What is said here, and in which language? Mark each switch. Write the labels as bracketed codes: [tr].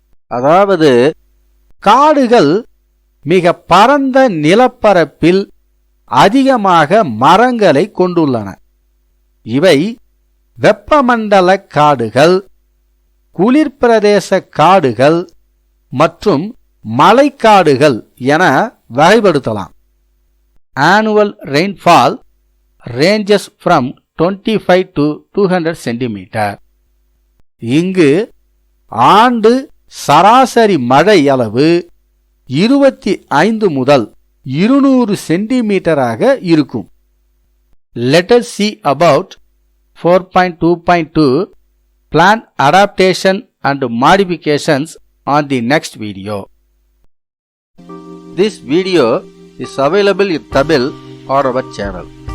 [ta] அதாவது காடுகள் மிக பரந்த நிலப்பரப்பில் அதிகமாக மரங்களை கொண்டுள்ளன. இவை வெப்பமண்டல காடுகள், குளிர்பிரதேச காடுகள் மற்றும் மலைக்காடுகள் என வகைப்படுத்தலாம். [en] Annual rainfall ranges from 25 to 200 cm. [ta] இங்கு ஆண்டு சராசரி மழை அளவு 25 முதல் 200 சென்டிமீட்டராக இருக்கும். [en] Let us see about 4.2.2 plant adaptation and modifications on the next video. This video is available in Tamil on our channel.